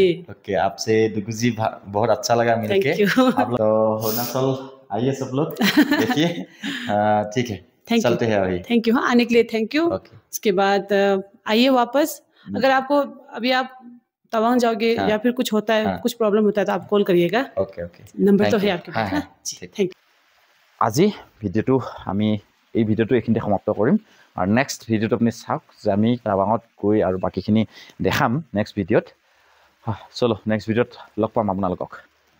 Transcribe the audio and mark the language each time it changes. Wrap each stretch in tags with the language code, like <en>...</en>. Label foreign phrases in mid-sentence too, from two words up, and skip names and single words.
<hi>ओके आपसे डुग्गू जी बहुत अच्छा लगा मिलके आप लोग अरुणाचल आइए सब लोग देखिए ठीक है चलते हैं अभी</hi> <en>thank you</en> <hi>हाँ आने के लिए</hi> <en>thank you</en> <hi>उसके बाद आइए वापस अगर आपको अभी आप तवांग जाओगे या फिर कुछ होता है कुछ प्रॉब्लम होता है तो आप कॉल करिएगा ओके नंबर तो है आपके पास ना</hi> <en>thank you</en> <as>আজি ভিডিঅ'টো আমি এই ভিডিঅ'টো এইখিনিতে সমাপ্ত কৰিম আৰু নেক্সট ভিডিঅ'টো আপুনি চাওক যে আমি টাৱাঙত গৈ আৰু বাকীখিনি দেখাম নেক্সট ভিডিঅ'ত চলো নেক্সট ভিডিঅ'ত লগ পাম আপোনালোকক</as>